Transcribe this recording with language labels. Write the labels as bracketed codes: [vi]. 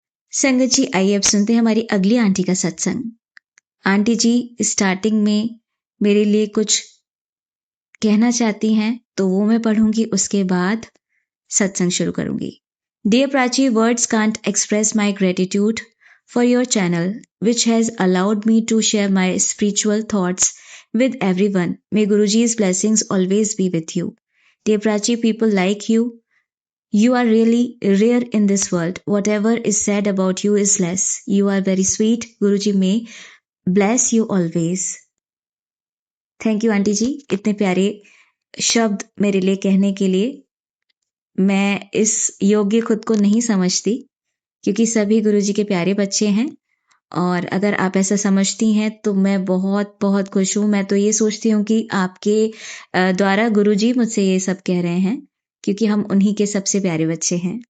[hi] संगत जी, आइए अब सुनते हैं हमारी अगली आंटी का सत्संग। आंटी जी स्टार्टिंग में मेरे लिए कुछ कहना चाहती हैं तो वो मैं पढ़ूंगी, उसके बाद सत्संग शुरू करूंगी। [en] Dear Prachi, words can't express my gratitude for your channel which has allowed me to share my spiritual thoughts with everyone. May Guruji's blessings always be with you. Dear Prachi, people like you. You are really rare in this world. Whatever is said about you is less. You are very sweet. Guruji may bless you always. [hi] Thank you aunty जी, इतने प्यारे शब्द मेरे लिए कहने के लिए। मैं इस योग्य खुद को नहीं समझती क्योंकि सभी गुरुजी के प्यारे बच्चे हैं और अगर आप ऐसा समझती हैं तो मैं बहुत बहुत खुश हूँ। मैं तो ये सोचती हूँ कि आपके द्वारा गुरुजी मुझसे ये सब कह रहे हैं क्योंकि हम उन्हीं के सबसे प्यारे बच्चे हैं।